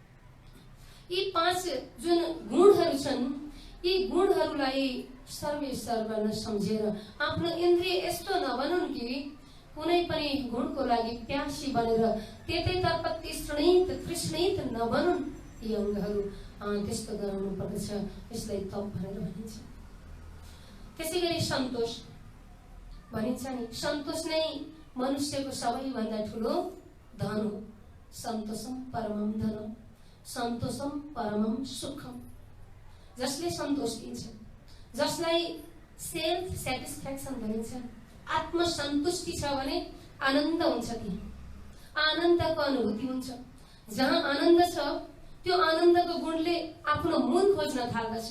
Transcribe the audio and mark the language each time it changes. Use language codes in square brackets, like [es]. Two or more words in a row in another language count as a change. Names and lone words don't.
[ne] यी 5 जुन गुणहरू छन्, यी गुणहरूलाई सर्वेसर्व नसम्झेर आफ्नो इन्द्रिय यस्तो नबनुन् कि कुनै पनि गुणको लागि प्यासी बनेर त्यतैतर्फ तृष्णित नबनुन्। यी अङ्गहरू त्यस्तो गराउनु पर्दछ। यसलाई तप भनेर भनिन्छ। त्यसै गरी सन्तोष भनिन्छ नि, सन्तोष नै मनुष्यको सबैभन्दा ठुलो धन हो। [sa] सन्तोषम परमम धनम, सन्तोषम परमम सुखम। [ne] जसले सन्तोष दिन्छ, जसलाई [en] self satisfaction [ne] भनिन्छ, आत्मसन्तुष्टि छ भने आनन्द हुन्छ। त्यहाँ आनन्दको अनुभूति हुन्छ। जहाँ आनन्द छ त्यो आनन्दको गुणले आफ्नो मूल खोज्न थाल्दछ।